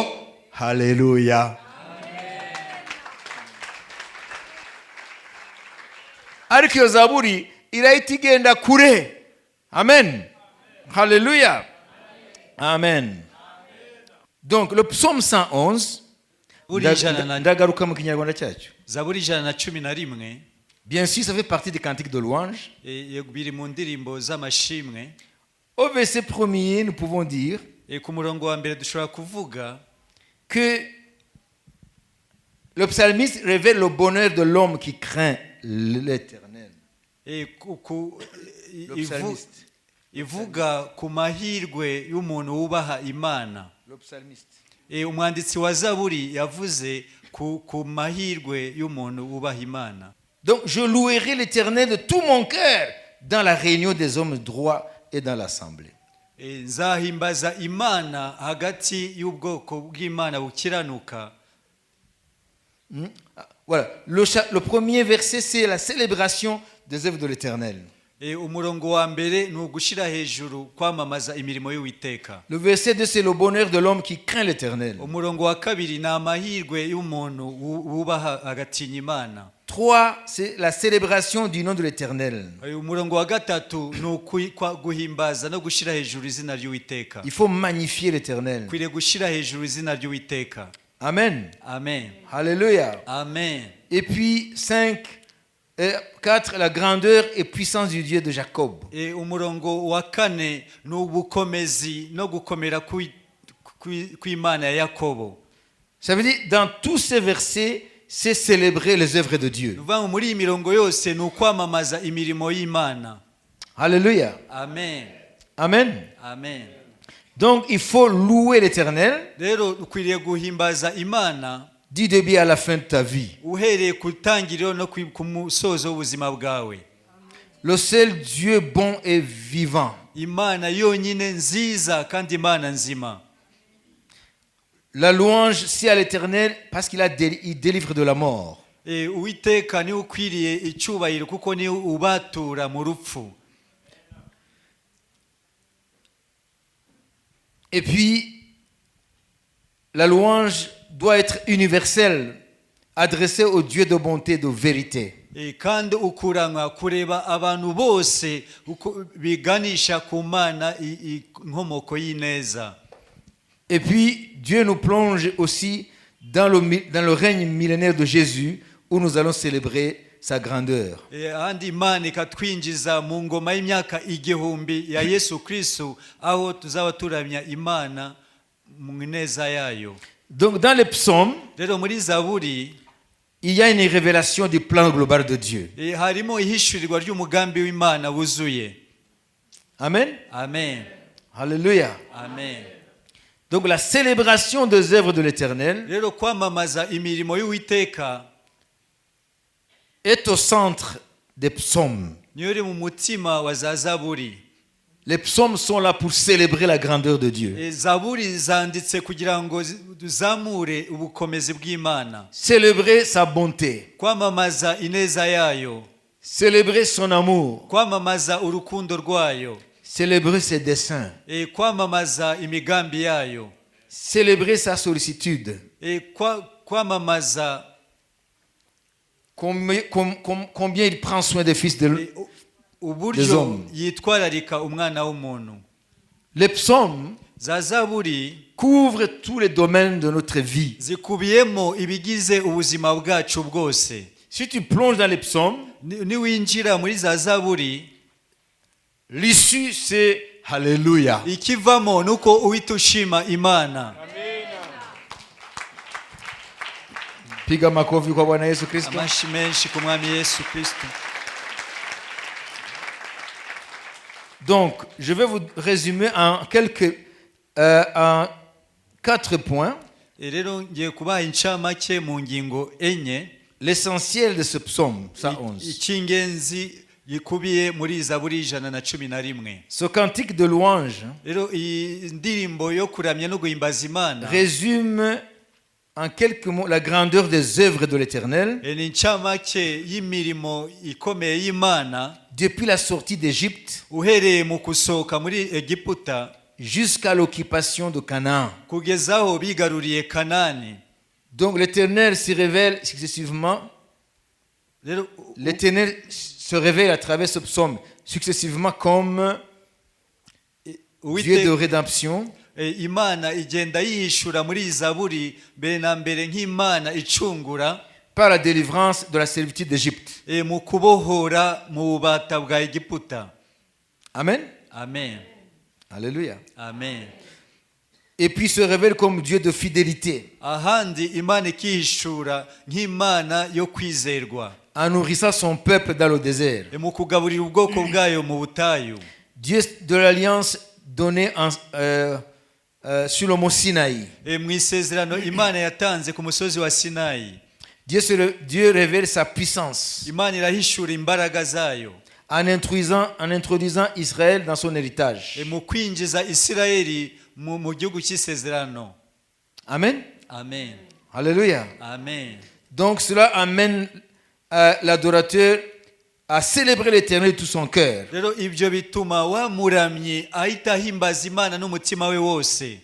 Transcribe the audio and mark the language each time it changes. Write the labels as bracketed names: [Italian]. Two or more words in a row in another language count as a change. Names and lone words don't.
[Kinyarwanda] Haleluya. Ariko iyo zaburi irahita igenda kure. Amen. Haleluya. Amen. [French] Donc le psaume 111, [Kinyarwanda] ndagaruka mu Kinyarwanda cyacu. Zaburi 111, [French] bien sûr ça fait partie des cantiques de louange. [Kinyarwanda] biri mu ndirimbo z'amashimwe. [French] Au verset premier nous pouvons dire [Kinyarwanda] ku murongo wa mbere dushobora kuvuga [French] que le psalmiste révèle le bonheur de l'homme qui craint l'Éternel. [Kinyarwanda] Ivuga ku mahirwe y'umuntu wubaha Imana. [French] Le psalmiste. [Kinyarwanda] Umwanditsi wa Zaburi yavuze ku mahirwe y'umuntu wubaha Imana. [French] Donc je louerai l'Éternel de tout mon cœur dans la réunion des hommes droits et dans l'assemblée. [Kinyarwanda] Nzahimbaza Imana hagati y'ubwoko bw'Imana bukiranuka. [French] Voilà, le premier verset c'est la célébration des œuvres de l'Éternel. [Kinyarwanda] Umurongo wa mbere ni ugushira hejuru kwamamaza imirimo y'Uwiteka. [French] Le verset 2 c'est le bonheur de l'homme qui craint l'Éternel. [Kinyarwanda] Umurongo wa kabiri ni amahirwe y'umuntu wubaha agatinya Imana. [French] 3 c'est la célébration du nom de l'Éternel. [Kinyarwanda] Umurongo wa gatatu ni guhimbaza no gushira hejuru izina ry'Uwiteka. [French] Il faut magnifier l'Éternel. [Kinyarwanda] Kwiriye gushira hejuru izina ry'Uwiteka. Amen. Amen. [French] Alléluia. Amen. Et puis 5, 4, la grandeur et puissance du Dieu de Jacob. [Kinyarwanda] umurongo wa kane ni ubukomezi no gukomera kw'Imana ya Yakobo. [French] Ça veut dire, dans tous ces versets, c'est célébrer les œuvres de Dieu. [Kinyarwanda] Nuvuga ngo muri iyi mirongo yose ni ukwamamaza imirimo y'Imana. [French] Alléluia. Amen. Amen. Amen. Donc, il faut louer l'Éternel [Kinyarwanda] Rero ukwiriye guhimbaza Imana [French] du début à la fin de ta vie. [Kinyarwanda] uhereye ku tangiriro no ku musozo w'ubuzima bwawe. [French] Le seul Dieu bon et vivant. [Kinyarwanda] Imana yonyine nziza kandi Imana nzima. [French] La louange, c'est à l'Éternel parce qu'il il délivre de la mort. [Kinyarwanda] Uwiteka ni ukwiriye icyubahiro kuko ni ubatura mu rupfu. [French] Et puis, la louange doit être universelle, adressée au Dieu de bonté et de vérité. [Kinyarwanda] Kandi ukuranywa kureba abantu bose biganisha ku Mana inkomoko y'ineza. [French] Et puis, Dieu nous plonge aussi dans le règne millénaire de Jésus, où nous allons célébrer sa grandeur. [Kinyarwanda] Andi Imana ikatwinjiza mu ngoma y'imyaka igihumbi ya Yesu Kristo, aho tuzaba turamya Imana mu neza yayo. [French] Donc, dans les psaumes, [Kinyarwanda] Rero muri Zaburi [French] il y a une révélation du plan global de Dieu. [Kinyarwanda] harimo ihishurirwa ry'umugambi w'Imana wuzuye. Amen. Amen. [French] Alléluia. Amen. Donc, la célébration des œuvres de l'Éternel [Kinyarwanda] Rero kwamamaza imirimo y'Uwiteka [French] est au centre des psaumes. [Kinyarwanda] niyo iri mu mutima wa za Zaburi. [French] Les psaumes sont là pour célébrer la grandeur de Dieu. [Kinyarwanda] Zaburi zanditse kugira ngo duzamure ubukomezi bw'Imana. [French] Célébrer sa bonté. [Kinyarwanda] Kwamamaza ineza yayo. [French] Célébrer son amour. [Kinyarwanda] Kwamamaza urukundo rwayo. [French] Célébrer ses desseins. [Kinyarwanda] Kwamamaza imigambi yayo. [French] Célébrer sa sollicitude. [Kinyarwanda] Kwamamaza [French] combien il prend soin des fils des [Kinyarwanda] uburyo [French] hommes. [Kinyarwanda] yitwararika umwana w'umuntu. [French] Les psaumes [Kinyarwanda] za Zaburi [French] couvrent tous les domaines de notre vie. [Kinyarwanda] zikubiyemo ibigize ubuzima bwacu bwose. [French] Si tu plonges dans les psaumes, [Kinyarwanda] niwinjira muri za Zaburi, [French] l'issue c'est Alléluia. [Kinyarwanda] ikivamo nuko uhita ushima Imana. [Swahili] Piga makofi kwa Bwana Yesu Kristo. [Kinyarwanda] Amashi menshi ku Mwami Yesu Kristo. [French] Donc, je vais vous résumer en en 4 points. [Kinyarwanda] Rero ngiye kubaha incamake mu ngingo enye. [French] L'essentiel de ce psaume 111. [Kinyarwanda] Icy'ingenzi gikubiye muri Zaburi 111. [French] Ce cantique de louange [Kinyarwanda] Rero iyi ndirimbo yo kuramya no guhimbaza Imana [French] résume en quelques mots la grandeur des œuvres de l'Éternel [Kinyarwanda] ni incamake y'imirimo ikomeye y'Imana [French] depuis la sortie d'Égypte [Kinyarwanda] uhereye mu kusohoka muri Egiputa [French] jusqu'à l'occupation de Canaan. [Kinyarwanda] kugeza aho bigaruriye Kanani. [French] Donc l'Éternel se révèle successivement. L'Éternel se révèle à travers ce psaume successivement comme Dieu de rédemption, [Kinyarwanda] Imana igenda yishura muri Zaburi mbere na mbere nk'Imana icungura [French] par la délivrance de la servitude d'Égypte. [Kinyarwanda] mu kubohora mu bubata bwa Egiputa. Amen. Amen. [French] Alléluia. Amen. Et puis se révèle comme Dieu de fidélité, [Kinyarwanda] ahandi Imana ikihishura nk'Imana yo kwizerwa [French] en nourrissant son peuple dans le désert. [Kinyarwanda] mu kugaburira ubwoko bwayo mu butayu. [French] Dieu de l'alliance donnée sur le mont Sinaï. [Kinyarwanda] mu isezerano Imana yatanze ku musozi wa Sinayi. [French] Dieu révèle sa puissance [Kinyarwanda] Imana irahishura imbaraga zayo [French] en introduisant Israël dans son héritage. [Kinyarwanda] mu kwinjiza Isirayeli mu gihugu cy'isezerano. Amen. Amen. [French] Alléluia. Amen. Donc cela amène l'adorateur à célébrer l'Éternel de tout son cœur. [Kinyarwanda] Rero ibyo bituma wa muramyi ahita ahimbaza Imana n'umutima we wose.